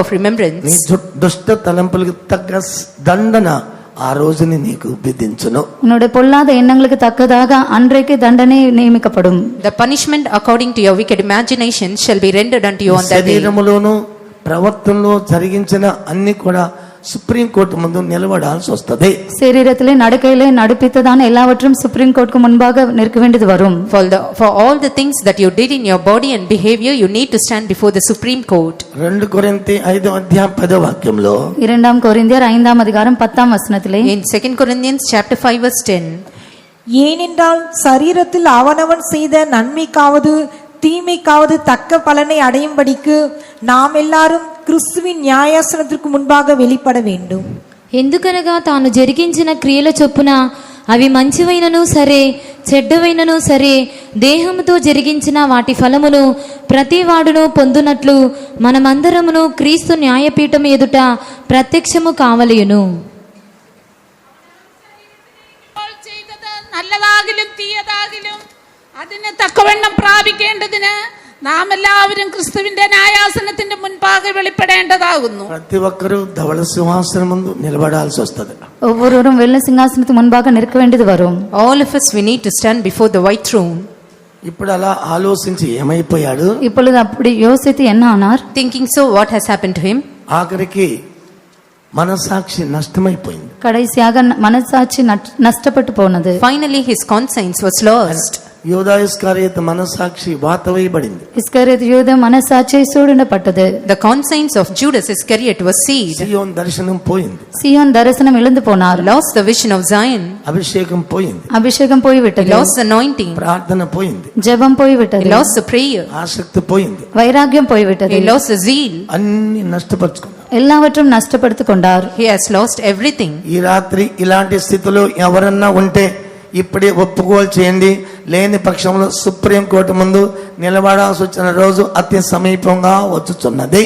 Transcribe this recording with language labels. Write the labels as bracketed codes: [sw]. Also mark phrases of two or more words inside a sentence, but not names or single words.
[te] నీ [en] remembrance. [te] దుష్ట తలంపులకు తగ్గ దండన ఆ రోజుని నీకు విధించును. [ta] உன்னுடைய பொல்லாத எண்ணங்களுக்கு தக்கதாக அன்றைக்கு தண்டனை நியமிக்கப்படும். [en] The punishment according to your wicked imagination shall be rendered unto you on that day. [te] శరీరములోను ప్రవర్తనలో జరిగించిన అన్ని కూడా [en] Supreme Court [te] ముందు నిలబడాల్సి వస్తది. [ta] சரீரத்திலே நடக்கையிலே நடுப்பித்ததான எல்லாவற்றும் [en] Supreme Court [ta] முன்பாக நிற்க வேண்டியது வரும். [en] For all the things that you did in your body and behavior, you need to stand before the Supreme Court. [te] 2 కొరింథీ 5వ అధ్యాయం 10వ వాక్యంలో [ta] 2 கொரிந்தியர் 5ஆம் அதிகாரம் 10ஆம் வசனத்திலே, [en] In 2 Corinthians chapter 5 verse 10. [ta] ஏனென்றால் சரீரத்தில் அவனவன் செய்த நன்மைக்காவது தீமைக்காவது தக்க பலனை அடையும்படிக்கு நாம் எல்லாரும் கிறிஸ்துவின் நியாயாசனத்திற்கு முன்பாக வெளிப்பட வேண்டும். [te] ఎందుకనగా తాను జరిగించిన క్రియల చొప్పున అవి మంచివైనను సరే చెడ్డవైనను సరే దేహముతో జరిగించిన వాటి ఫలమును ప్రతి వాడును పొందునట్లు మనమందరమును క్రీస్తు న్యాయపీఠం ఎదుట ప్రత్యక్షము కావలయును. [ml] செய்த നല്ലതാകിലും തീയതാകിലും അതിന് തക്കവണ്ണം പ്രാപിക്കേണ്ടതിന് നാം എല്ലാവരും ക്രിസ്തുവിന്റെ ന്യായാസനത്തിന്റെ മുൻപാകെ വെളിപ്പെടേണ്ടതാകുന്നു. [te] ప్రతి ఒక్కరూ ధవళ సింహాసనం ముందు నిలబడాల్సి వస్తుంది. [ta] ஒவ்வொருவரும் வெள்ள சிங்காசனத்துக்கு முன்பாக நிற்க வேண்டியது வரும். [en] All of us, we need to stand before the white throne. [te] ఇప్పుడు అలా ఆలోచించి ఏమైపోయాడు? [ta] இப்பொழுது அப்படி யோசித்து என்ன ஆனார்? [en] Thinking so, what has happened to him? [te] ఆఖరికి మనసాక్షి నష్టమైపోయింది. [ta] கடைசியாக மனசாட்சி நஷ்டப்பட்டு போனது. [en] Finally, his conscience was lost. [te] యూదా ఇస్కరియోతు మనసాక్షి వాతవేయబడింది. [ta] இஸ்கரியோத் யூதா மனசாட்சி சூடிடப்பட்டது. [en] The conscience of Judas Iscariot was sealed. [te] సియోన్ దర్శనం పోయింది. [ta] சியோன் தரிசனம் இழந்து போனார். [en] Lost the vision of Zion. [te] అభిషేకం పోయింది. [ta] அபிஷேகம் போய்விட்டது. [en] Lost the anointing. [te] ప్రార్థన పోయింది. [ta] ஜெபம் போய்விட்டது. [en] Lost the prayer. [te] ఆసక్తి పోయింది. [ta] வைராகியம் போய்விட்டது. [en] He lost the zeal. [te] అన్ని నష్టపరుచుకున్నాడు. [ta] எல்லாவற்றும் நஷ்டப்படுத்திக் கொண்டார். [en] He has lost everything. [te] ఈ రాత్రి ఇలాంటి స్థితిలో ఎవరన్నా ఉంటే ఇప్పుడే ఒప్పుకోలు చేయండి. లేని పక్షంలో [en] Supreme Court [te] ముందు నిలబడాల్సి వచ్చిన రోజు అతి సమీపంగా వచ్చుచున్నది.